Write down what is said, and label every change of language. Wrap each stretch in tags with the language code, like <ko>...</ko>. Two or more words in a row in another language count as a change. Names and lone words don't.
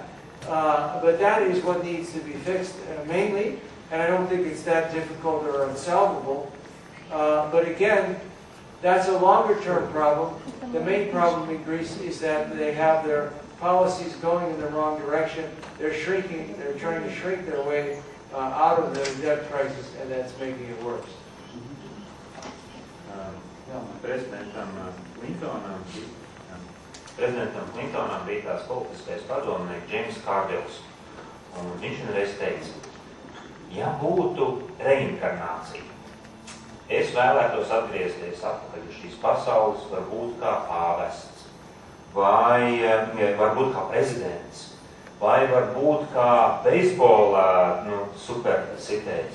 <en>But that is what needs to be fixed mainly, and I don't think it's that difficult or unsolvable. But again, that's a longer-term problem. The main problem in Greece is that they have their policies going in the wrong direction. They're shrinking. They're trying to shrink their way out of the debt crisis, and that's making it worse.</en> <lv>Prezidentam Clintonam bija tās politiskais padomnieks Džeims Kārdels, un viņš vienreiz teica, ja būtu reinkarnācija, es vēlētos atgriezties atpakaļ uz šīs pasaules, varbūt kā pāvests, vai varbūt kā prezidents, vai varbūt kā beisbola supersitējs.</lv>